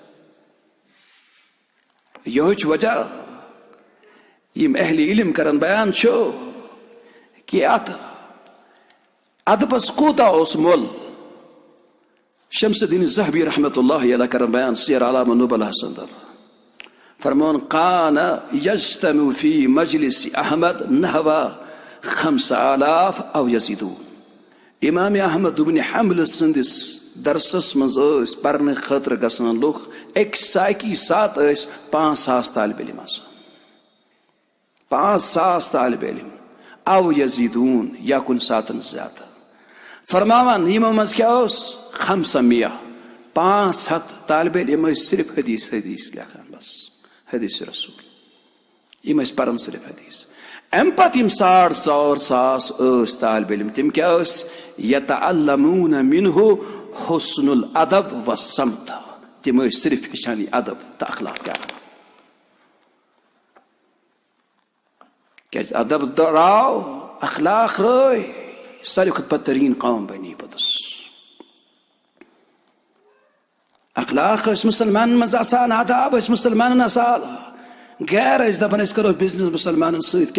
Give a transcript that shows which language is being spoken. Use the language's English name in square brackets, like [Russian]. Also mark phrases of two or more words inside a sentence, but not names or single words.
[Kashmiri] یہوے چھُ وجہ یم اہل علم کران بیان چھُ کہ ات ادبس کوتاہ اوس مول. شمس الدین الذہبی [Arabic] رحمۃ اللہ علیہ [Kashmiri] کران بیان سیر اعلام النبلہ اندر فرمان [Arabic] کان یجتمع فی مجلس احمد نحو 5000 او یزیدون. [Kashmiri] امام احمد بن حنبل سندس درسس مز پرنے خاطر گژھان لوگ ایک ساکی سات 5000 طالب علم آسان، 5000 طالب علم [Arabic] او یزیدون [Kashmiri] یا کن ساتن زیادہ. فرماوان یمو مز کیا اوس 500 500 طالب علم صرف حدیث لکھان، بس حدیث رسول یم پران صرف حدیث. ام پتہ یم 4,500 طالب علم تم کیا [Arabic] یتعلمون منہ حسن الادب والصمت، [Kashmiri] تم صرف ہچان ادب تو اخلاق کیا. کیازِ ادب راو اخلاق رٲے ساروی کھۄتہٕ بدترین قوم بنی پوٚتُس. اخلاق ٲسۍ مسلمانن منٛز آسان، آداب ٲسۍ مسلمانن آسان، غیر ٲسۍ دپان أسۍ کرو بزنس مسلمانن سۭتۍ.